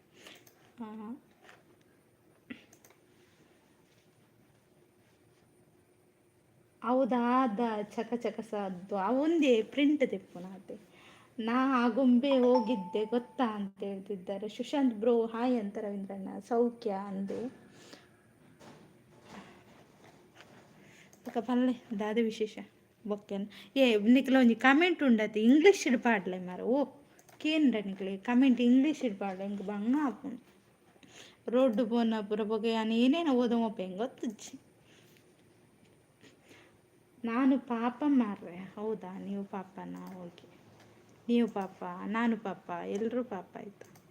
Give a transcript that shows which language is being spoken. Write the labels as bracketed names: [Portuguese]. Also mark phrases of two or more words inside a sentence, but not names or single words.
[Tulu] ಹೌದಾ, ಅದ ಚಕ ಚಕಸದ್ದು ಅವೊಂದೇ ಪ್ರಿಂಟ್ ತೆಪ್ಪುನಾತೆ. [Kannada] ನಾ ಆ ಗೊಂಬೆ ಹೋಗಿದ್ದೆ ಗೊತ್ತಾ ಅಂತ ಹೇಳ್ತಿದ್ದಾರೆ ಸುಶಾಂತ್ ಬ್ರೋ. ಹಾಯ್ ಅಂತ ರವೀಂದ್ರಣ್ಣ. [Tulu] ಸೌಖ್ಯ ಅಂದೆ ಪಲ್ಲೆ ದಾದ ವಿಶೇಷ ಬೊಕ್ಕೆನ್ ಏ ನಿಕ್ಲ ಒಂಜಿ ಕಮೆಂಟ್ ಉಂಡತಿ ಇಂಗ್ಲೀಷ್ ಪಾಡ್ಲೆ ಮಾರ. ಓ ಕೇಂದ್ರ ನಿಕ್ಲೆ ಕಮೆಂಟ್ ಇಂಗ್ಲೀಷ್ ಪಾಡ್ಲೆ ಇಂಕ ಬಂಗ ಆಪುಂಡು. ರೋಡ್ಡು ಪೋನ ಪೂರ ಬೊಗೆ ನಾನು ಏನೇನು ಓದೋಮಪ್ಪ ಹೆಂಗೆ ಗೊತ್ತಿಜ್ಜಿ. ನಾನು ಪಾಪ ಮಾರ್ರೆ. [Kannada] ಹೌದಾ, ನೀವು ಪಾಪನಾ? ಓಕೆ, ನೀವು ಪಾಪ, ನಾನು ಪಾಪ, ಎಲ್ಲರೂ ಪಾಪ ಆಯಿತು.